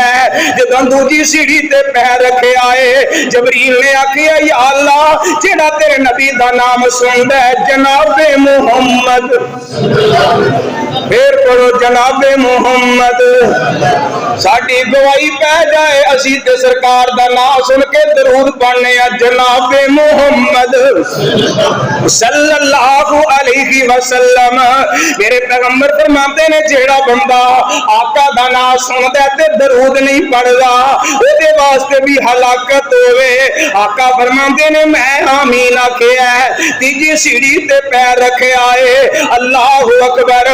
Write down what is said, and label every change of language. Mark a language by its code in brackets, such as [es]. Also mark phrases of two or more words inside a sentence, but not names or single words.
[pa] جدوں دوجی سیڑھی تے پیر رکھیا ہے، جبریل نے آکھیا یا اللہ، جیہڑا تیرے نبی دا ناں سندا ہے جنابِ محمد، فیر پڑھو جنابِ محمد، ساڈی گواہی پے جائے اسی تے سرکار دا ناں سن کے درود پڑھنے آں جنابِ محمد [ar] صلى الله عليه وسلم. [pa] میرے پیغمبر فرماتے نے جیہڑا بندہ آقا دا ناں سندا تے درود نہیں پڑھدا، اوہدے واسطے وی ہلاکت ہووے. آقا فرماتے نے میں آمین آکھیا. تیجی سیڑھی تے پیر رکھیا ہے, [ar] الله أكبر.